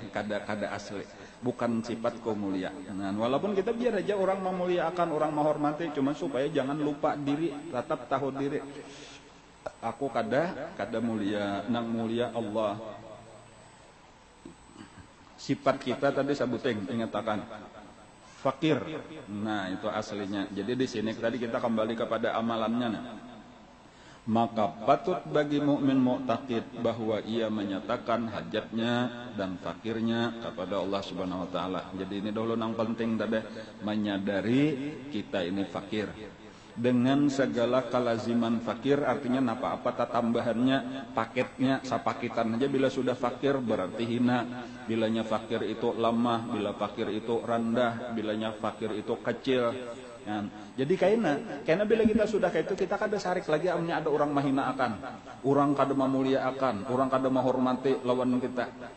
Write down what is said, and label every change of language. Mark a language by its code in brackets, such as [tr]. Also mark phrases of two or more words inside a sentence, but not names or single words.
[bjn] Kada asli. Bukan sifat kemuliaan. [id] Walaupun kita biar aja orang memuliakan, orang menghormati. Cuma supaya jangan lupa diri. [bjn] Tetap tahu diri. Aku kada mulia. Nang mulia Allah. Sifat kita tadi sabuting ingatakan. [id] Fakir. Itu aslinya. Jadi di sini tadi kita kembali kepada amalannya. Maka patut bagi mukmin mu'taqid bahwa ia menyatakan hajatnya dan fakirnya kepada Allah [ar] سبحانه وتعالى. [id] Jadi ini dulu yang penting tadi menyadari kita ini fakir. Dengan segala kalaziman fakir artinya apa-apa tambahannya paketnya sapakitan aja bila sudah fakir berarti hina. [bjn] Bilanya fakir itu lemah, bila fakir itu rendah, bilanya fakir itu kecil. Jadi karena bila kita sudah kayak itu kita kada sarik lagi amnya ada orang mahina akan, orang kada memulia akan, orang kada menghormati lawan kita.